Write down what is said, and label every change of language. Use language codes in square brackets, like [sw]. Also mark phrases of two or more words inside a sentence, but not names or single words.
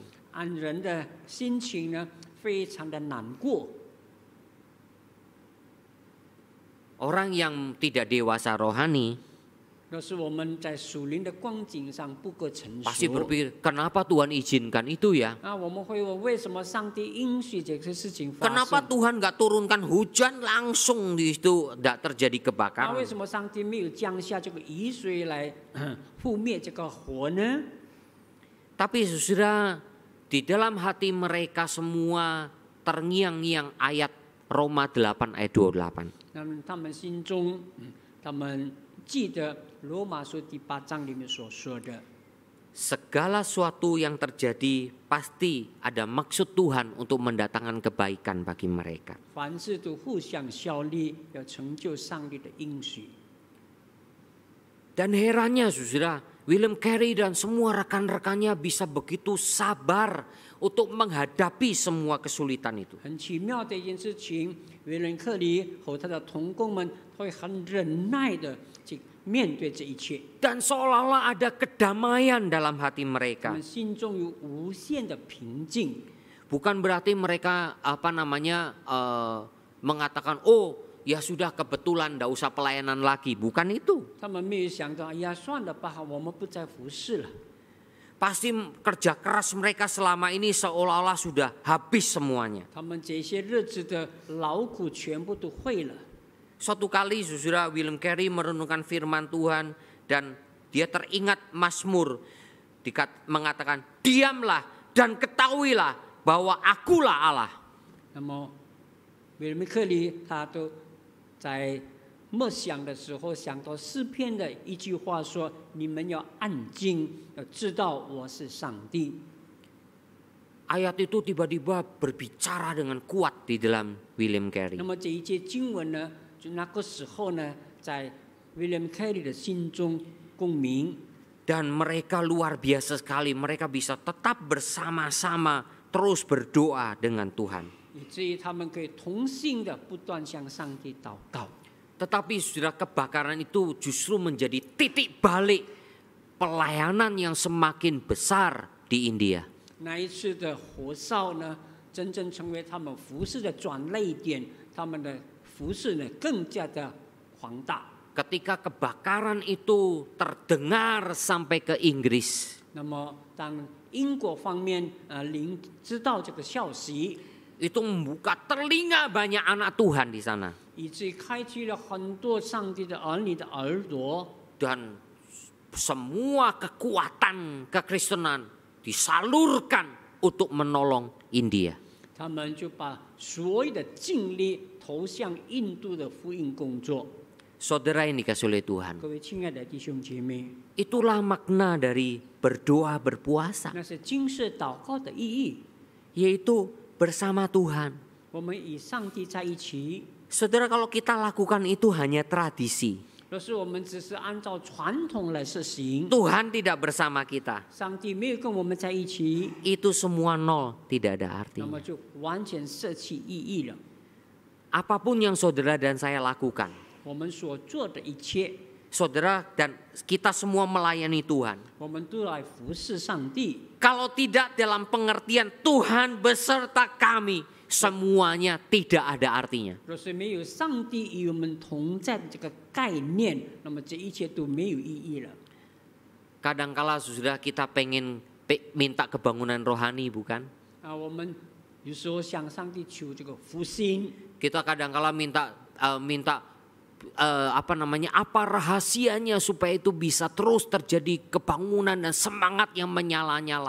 [zh] 按人的心情呢，非常的难过。 [id] Orang yang tidak dewasa rohani [zh] 若是我们在属灵的光景上不够成 [id] pasti [zh] 熟， [id] berpikir, kenapa Tuhan izinkan itu ya? [zh] 我们会问为什么上帝允许这个事情发 [id] Kenapa [zh] 生？ [id] Tuhan nggak turunkan hujan langsung di situ tidak terjadi [zh] 为 [id] kebakaran? [zh] 什么上帝没有降下这个雨水来覆灭这个火呢？ [id] Tapi saudara, di dalam hati mereka semua terngiang-ngiang ayat Roma 8 ayat 28. [zh] 他们心中，他们记得罗马书第8章里面所说的， [id] Segala sesuatu yang terjadi pasti ada maksud Tuhan untuk mendatangkan kebaikan bagi mereka. [zh] 凡事都互相效力，要成就上帝的应许。 [id] Dan herannya saudara, William Carey dan semua rekan-rekannya bisa begitu sabar untuk menghadapi semua kesulitan itu. [zh] 很奇妙的一件事情，维伦克里和他的同工们会很忍耐的去面对这一切， [id] Dan seolah-olah ada kedamaian dalam hati [zh] 他 [id] mereka. [zh] 们心中有无限的平静。 [id] Bukan berarti mereka mengatakan, oh ya sudah kebetulan tidak usah pelayanan lagi. Bukan itu. [zh] 他们没有想到，哎呀，算了吧，我们不再服侍了。 [id] Pasti kerja keras mereka selama ini seolah-olah sudah habis semuanya. [zh] 他们这些日子的劳苦全部都会了， [id] Suatu kali saudara William Carey merenungkan firman Tuhan dan dia teringat Mazmur mengatakan, diamlah dan ketahuilah bahwa akulah Allah. [zh] 那么，威廉·克利他都在默想的时候想到诗篇的一句话说：“你们要安静，要知道我是上帝。” [id] Ayat itu tiba-tiba berbicara dengan kuat di dalam William Carey. [zh] 那么这一节经文呢，就那个时候呢，在威廉·凯利的心中共鸣。 [id] Dan mereka luar biasa sekali, mereka bisa tetap bersama-sama terus berdoa dengan Tuhan. [zh] 以至于他们可以同心的不断向上帝祷告。 [id] Tetapi saudara, kebakaran itu justru menjadi titik balik pelayanan yang semakin besar di India. [zh] 那一次的火烧呢，真正成为他们服事的转捩点，他们的服事呢更加的庞大。 [id] Ketika kebakaran itu terdengar sampai ke Inggris, [zh] 那么当英国方面知道这个消息， [id] itu membuka telinga banyak anak Tuhan di sana. [zh] 以至于开启了很多上帝的儿女的耳朵， [id] Dan semua kekuatan kekristenan disalurkan untuk menolong India. [zh] 他们就把所有的精力投向印度的福音工作。 [id] Saudara yang dikasihi oleh Tuhan, [zh] 各位亲爱的弟兄姐妹， [id] itulah makna dari berdoa berpuasa, [zh] 那是今世祷告的意义。 [id] yaitu bersama Tuhan. [zh] 我们与上帝在一起。 [id] Saudara, kalau kita lakukan itu hanya tradisi, [zh] 若是我们只是按照传统来实行， [id] Tuhan tidak bersama kita, [zh] 上帝没有跟我们在一起， [id] itu semua nol, tidak ada [zh] 那么 [id] artinya. [zh] 就完全舍弃意义了。 [id] Apapun yang saudara dan saya lakukan, [zh] 我们所做的一切， [id] saudara dan kita semua melayani Tuhan. [zh] 我们都来服侍上帝。 [id] Kalau tidak dalam pengertian Tuhan beserta kami, semuanya tidak ada artinya. [zh] 若是没有上帝与我们同在的这个概念，那么这一切都没有意义了。 [id] Kadangkala sudah kita pengen minta kebangunan rohani, bukan? [zh] 我们有时候向上帝求这个复兴， [id] Kita kadangkala minta apa rahasianya supaya itu bisa terus terjadi kebangunan dan semangat yang menyala-nyala.